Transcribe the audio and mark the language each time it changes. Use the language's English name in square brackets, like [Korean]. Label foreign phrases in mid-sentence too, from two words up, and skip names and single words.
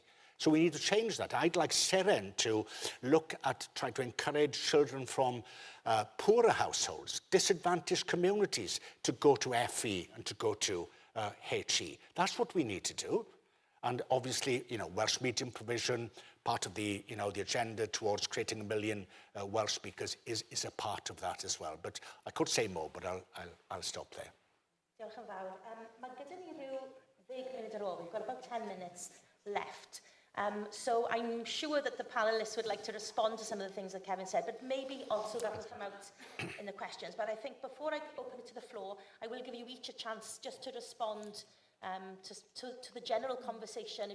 [English] So we need to change that. I'd like Seren to look at trying to encourage children from poorer households, disadvantaged communities, to go to FE and to go to HE. That's what we need to do. And obviously, Welsh medium provision, part of the, the agenda towards creating 1 million Welsh speakers is a part of that as well. But I could say more, but I'll stop there. [Welsh] Diolch yn fawr. Mae gyda ni rhyw 10 munud ar ôl. [English] We've got about 10 minutes left. So I'm sure that the panelists would like to respond to some of the things that Kevin said, but maybe also that will come out in the questions. But I think before I open it to the floor, I will give you each a chance just to respond to the general conversation.